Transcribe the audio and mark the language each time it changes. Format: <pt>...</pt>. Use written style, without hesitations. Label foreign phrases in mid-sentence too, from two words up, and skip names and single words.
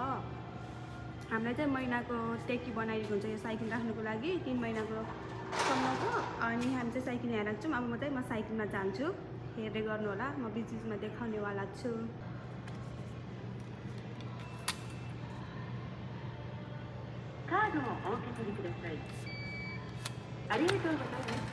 <ne>हामीलाई चाहिँ महिनाको टेकी बनाइएको हुन्छ यो साइकल राख्नुको लागि, 3 महिनाको सम्मको। अनि हामी चाहिँ साइकल यहाँ राख्छौँ। अब म साइकलमा जान्छु, हेर्दै गर्नु होला। म बिचमा देखाउनेवाला छु।</ne> <ja>कार्ड をお受け取りください。ありがとうございました。</ja>